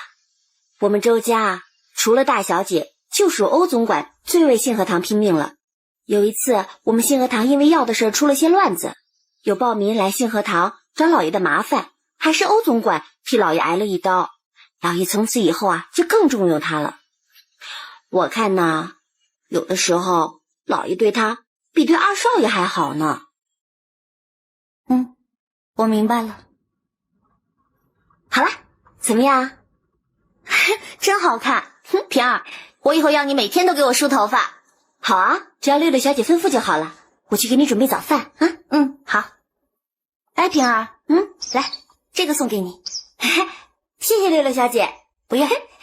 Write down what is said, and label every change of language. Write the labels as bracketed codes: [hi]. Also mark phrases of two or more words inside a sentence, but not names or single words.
[zh] 我們周家除了大小姐，就屬歐總管最為信和堂拼命了。有一次，我們信和堂因為藥的事出了些亂子，有暴民來信和堂找老爺的麻煩，還是歐總管替老爺挨了一刀。老爺從此以後啊，就更重用他了。我看呢，有的時候老爺對他比對二少爺還好呢。我明白了。好了，怎麼樣？真好看。平兒，我以後要你每天都給我梳頭髮。好啊，只要六六小姐吩咐就好了。我去給你準備早飯啊。好。哎，平兒，來，這個送給你。謝謝六六小姐。不用。